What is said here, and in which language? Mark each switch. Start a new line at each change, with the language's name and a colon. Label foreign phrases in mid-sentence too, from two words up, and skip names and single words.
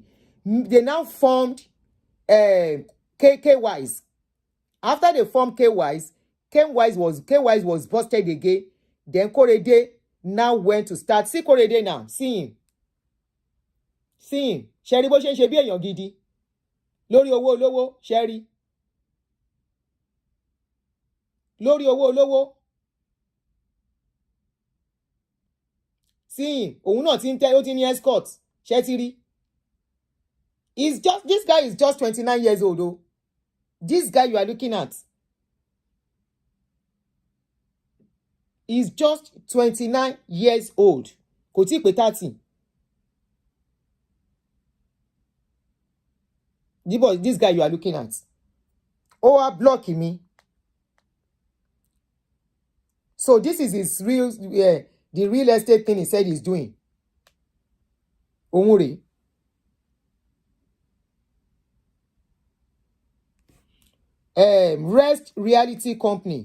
English: They now formed KWise. After they formed KWise, KWise was busted again. Then Korede now went to start. See Korede now. See him. See him.
Yoruba: Sherry bó ṣe ń ṣe bí èèyàn gidi. Lórí owó olówó, Sherry. Lórí owó olówó.
English: See him.
Yoruba: Òun náà ti ń tẹ́, ó ti ní escort. Ṣé ti rí?
English: This guy is just 29 years old though. This guy you are looking at is just 29 years old.
Yoruba: Kò tí pé 30.
English: This guy you are looking at. Oh, are blocking me. So this is his real, the real estate thing he said he's doing. Omuri. Rest Reality Company.